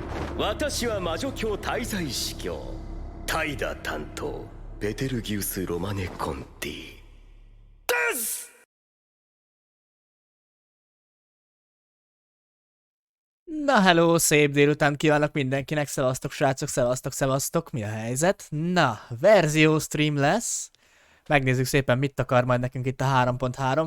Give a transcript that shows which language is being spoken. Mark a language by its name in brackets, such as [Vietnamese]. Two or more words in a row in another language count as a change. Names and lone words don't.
[Japanese] 私は魔女教滞在司教怠惰担当ベテルギウス・ロマネ・コンティです。 [Hungarian] Na hello, szép délután kívánok mindenkinek, szevasztok srácok, szevasztok, mi a helyzet? Na, verzió stream lesz. Megnézzük szépen, mit akar majd nekünk itt a 3.3.